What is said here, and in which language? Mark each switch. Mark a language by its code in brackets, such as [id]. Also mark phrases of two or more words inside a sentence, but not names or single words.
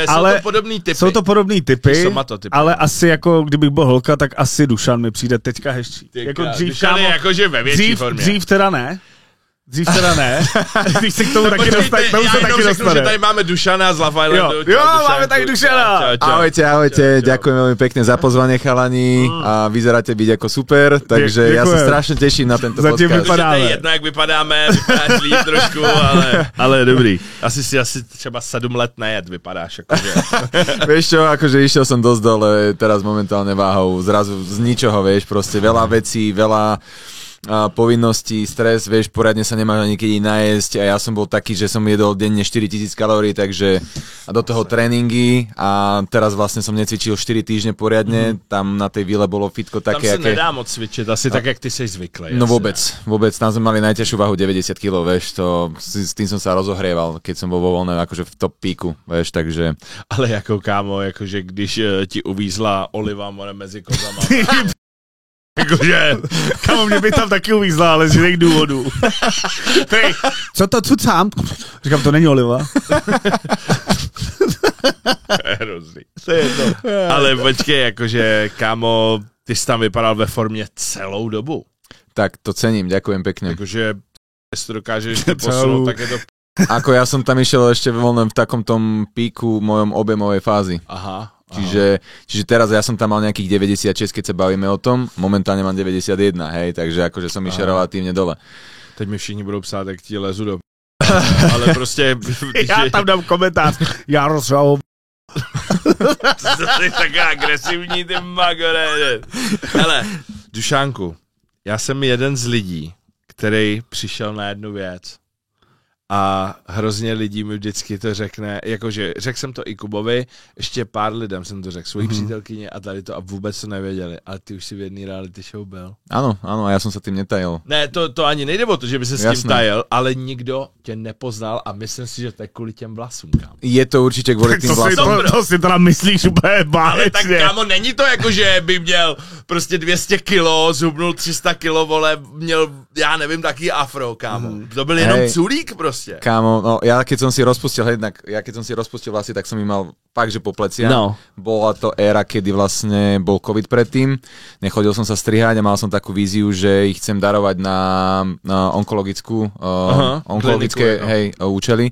[cs] jsou to podobný typy, ale no. asi jako, kdybych byl holka, tak asi Dušan mi přijde teďka hezčí. Jako dřív, kámo, je jakože ve větší formě. Dřív teda ne. Když se k tomu taky dostane. Že tady máme Dušana z Love Islandu. Jo, máme tady Dušana. [sk] Ahojte, ďakujem veľmi pekne za pozvanie, chalani. A vyzeráte byť ako super, takže ja sa strašne teším na tento podcast. [cs] Zatím vypadáme. Je jedno, jak vypadáme, vypadáš líp trošku, ale dobrý. Asi třeba 7 let nejet vypadáš. Akože. [sk] Vieš čo, akože išiel som dosť dole, teraz momentálne váhou, zrazu z ničoho, vieš, proste veľa vecí, veľa povinností, stres, vieš, poriadne sa nemáš ani kedy najesť a ja som bol taký, že som jedol denne 4000 kalórií, takže a do toho tréningy a teraz vlastne som necvičil 4 týždne poriadne, tam na tej vile bolo fitko také, tam sa nedá moc cvičiť, [cs] asi tak, jak ty seš zvyklý. [sk] No vôbec, tam sme mali najťažšiu váhu 90 kg, vieš, to, s tým som sa rozohrieval, keď som bol vo voľnej, akože v top píku, vieš, takže... [cs] Ale jako kámo, jakože když ti uvízla oliva more mezi kozama. Jakože, kamo, mě by tam taky uvízla, ale z jiných důvodů. Hej, co to cucám? Říkám, to není oliva. Hrozný. To je to. Ale počkej, jakože, kámo, ty jsi tam vypadal ve formě celou dobu. [sk] Tak to cením, ďakujem pekne. [cs] Jakože, jestli to dokážeš posunúť, tak je to... [sk] Ako ja som tam išiel ešte voľném v takom tom píku mojom objemovej fázi. Aha. Čiže teraz ja som tam mal nejakých 96, keď sa bavíme o tom, momentálne mám 91, hej, takže akože som išiel relatívne dole. [cs] Teď mi všichni budou psát, jak ti lezu do... Ale prostě... Já tam dám komentář. Jaroslav. To je taká agresivní, ty magore. Hele, Dušánku, já jsem jeden z lidí, který přišel na jednu věc. A hrozně lidí mi vždycky to řekne, jakože řekl jsem to i Kubovi, ještě pár lidem jsem to řekl, svojí přítelkyně a tady to a vůbec to nevěděli, ale ty už si v jedný reality show byl. [sk] Áno, a ja som sa tým netajil. [cs] Ne, to ani nejde o to, že by se s tím tajil, ale nikdo tě nepoznal a myslím si, že to je kvůli těm vlasům, kámo. [sk] Je to určitě kvůli tým vlasům. [cs] To si teda myslíš úplně bálečně. Tak kámo, není to jako, že by měl prostě 200 kilo, zhubnul 300 kilo, vole, měl, já nevím, taký afro, kámo. To byl jenom culík prostě. [sk] Kámo, no ja keď som si rozpustil vlasy, tak som ich mal fakt, že po pleciach. No. Bola to éra, kedy vlastne bol COVID predtým. Nechodil som sa strihať a mal som takú víziu, že ich chcem darovať na onkologické účely.